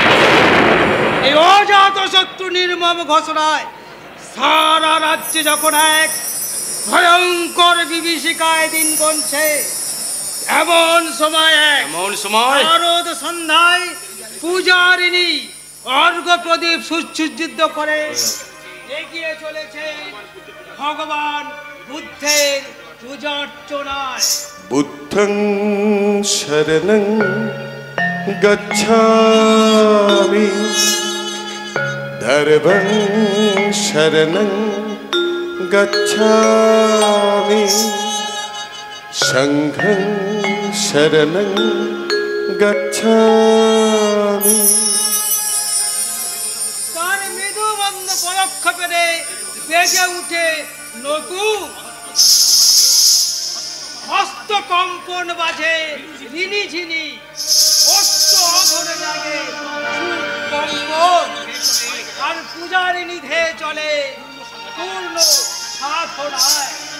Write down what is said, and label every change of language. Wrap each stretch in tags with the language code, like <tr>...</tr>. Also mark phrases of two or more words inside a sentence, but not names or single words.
<bn>এই অজাত শত্রু নির্মম ঘোষণায় সারা রাজ্যে যখন এক ভয়ঙ্কর বিভীষিকায় দিন গুনছে, এমন সময় শারদ সন্ধ্যায় পূজারিণী অর্ঘ্য প্রদীপ সুসজ্জিত করে এগিয়ে চলেছে ভগবান বুদ্ধের পূজার্চনায়।</bn> <pi>বুদ্ধং শরণং গচ্ছামি, ধর্মং শরণং গচ্ছামি, সংঘং শরণং গচ্ছামি।</pi> <bn>তার মৃদুমন্দ পদক্ষেপে বেজে উঠে নতুন হস্তকম্পন বাজে রিনিঝিনি, অস্ত্র অঘরে লাগে কম্পন, আর পূজারিণী ধেয়ে চলে পূর্ণ সাধনায়।</bn>